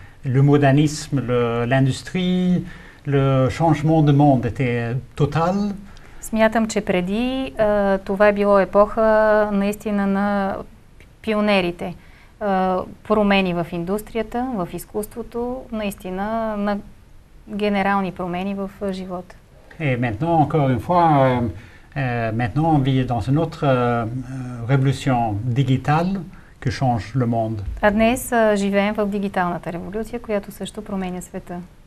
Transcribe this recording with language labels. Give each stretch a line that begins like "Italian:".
French: Le modernisme, l'industrie, le changement de monde était total.
Bulgarian: Смятам, че преди това е било епоха наистина на пионерите. Промени в индустрията, в изкуството, наистина на генерални промени в живота.
French: Et maintenant, encore une fois, maintenant on vit dans une autre révolution digitale qui change le monde.
Bulgarian: А днес живеем в дигиталната революция, която също променя света.